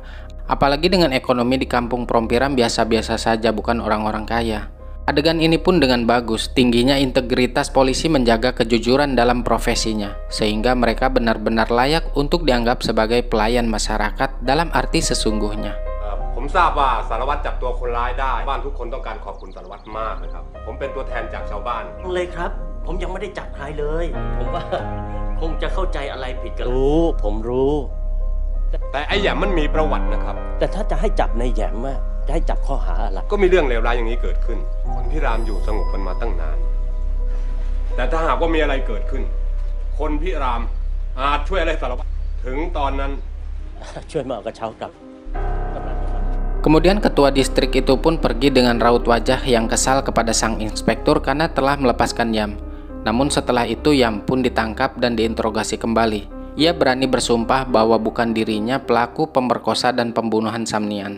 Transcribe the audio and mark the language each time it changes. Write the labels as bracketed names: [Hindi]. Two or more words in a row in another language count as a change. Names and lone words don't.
[Indonesian] Apalagi dengan ekonomi di kampung Prompiram biasa-biasa saja, bukan orang-orang kaya. Adegan ini pun dengan bagus, tingginya integritas polisi menjaga kejujuran dalam profesinya, sehingga mereka benar-benar layak untuk dianggap sebagai pelayan masyarakat dalam arti sesungguhnya. [Thai] ผมทราบว่าสารวัตรจับตัวคนร้ายได้บ้านทุกคนต้องการขอบคุณสารวัตรมากนะครับผมเป็นตัวแทนจากชาวบ้าน เลยครับ ผมยังไม่ได้จับใครเลย ผมว่าคงจะเข้าใจอะไรผิดกัน ผมรู้ แต่ไอ้แหยมมันมีประวัตินะครับ แต่ถ้าจะให้จับในแหยมอะจะให้จับข้อหาอะไร ก็มีเรื่องเลวร้ายอย่างนี้เกิดขึ้นคนพิรามอยู่สงบกันมาตั้งนาน แต่ถ้าหากว่ามีอะไรเกิดขึ้น คนพิรามอาจช่วยอะไรสารวัตรถึงตอนนั้น ช่วยมาเอากระเช้ากลับ [Indonesian] Kemudian ketua distrik itu pun pergi dengan raut wajah yang kesal kepada sang inspektur karena telah melepaskan Yam. Namun setelah itu Yam pun ditangkap dan diinterogasi kembali. Ia berani bersumpah bahwa bukan dirinya pelaku pemerkosa dan pembunuhan Samnian.